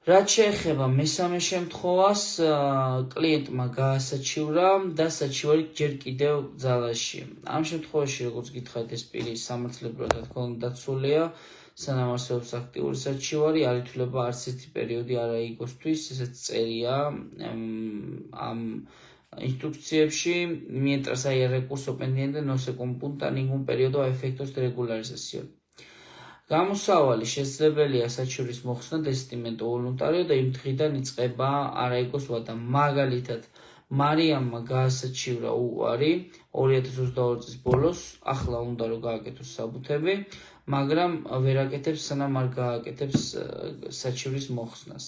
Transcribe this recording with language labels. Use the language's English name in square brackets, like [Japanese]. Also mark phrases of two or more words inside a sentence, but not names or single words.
[Georgian] რაც შეეხება მესამე შემთხვევას, კლიენტმა გაასაჩივრა და საჩივარი ჯერ კიდევ ძალაში. ამ შემთხვევაში, როგორც გითხარით, ეს პირი სამართლებრივად რა თქმა უნდა დაცულია, სანამ არსებობს აქტიური საჩივარი, არ ითვლება არც ერთი პერიოდი არა იგოსთვის, ესეც წერია ამ instrucțiებში, [Spanish] mientras haya recurso pendiente, no se computa ningún periodo a efectos de regularización. [Georgian] გამოსავალი შესაძლებელია საჩივრის მოხსნა [Spanish] desistimiento voluntario [Georgian] და იმ დღიდან იწყება არაიგოს ვადა. მაგალითად, მარიამმა გაასაჩივრა უარი 2022 წლის ბოლოს, ახლა უნდა რომ გააკეთოს საბუთები, მაგრამ ვერ აკეთებს, სანამ არ გააკეთებს საჩივრის მოხსნას.